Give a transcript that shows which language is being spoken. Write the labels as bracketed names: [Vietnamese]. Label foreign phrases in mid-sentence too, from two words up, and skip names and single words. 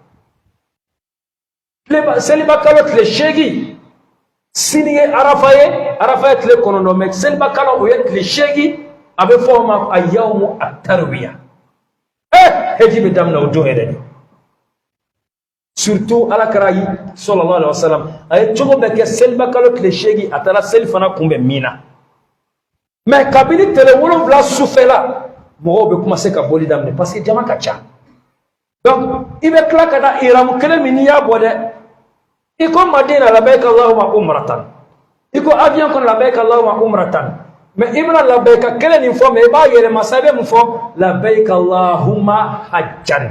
[Bambara] seliba kalo tile 8 sini ye arafa ye tile 9 mais seliba kalo o ye tile 8 a bɛ fɔ o ma a [Arabic] يوم التروية [Bambara] heji bɛ daminɛ o don yɛrɛ de surtout ala kɛra [Arabic] صلى الله عليه وسلم [Bambara] a ye cogo bɛɛ kɛ seliba kalo tile 8 a taara seli fana kunbɛn min na Mais kabini tele wolonwula sufɛ la mɔgɔw bɛ commencer ka boli daminɛ [French] parce que [Bambara] jama ka ca. Donc i bɛ tila ka taa ihramu kelen min n'i y'a bɔ dɛ i ko Madina [Arabic] لبيك اللهم عمرة [Bambara] i ko avion kɔnɔ [Arabic] لبيك اللهم عمرة [Bambara] mais i bɛna labayika kelen nin fɔ mais i b'a yɛlɛma sa i bɛ mun fɔ [Arabic] لبيك اللهم حجا.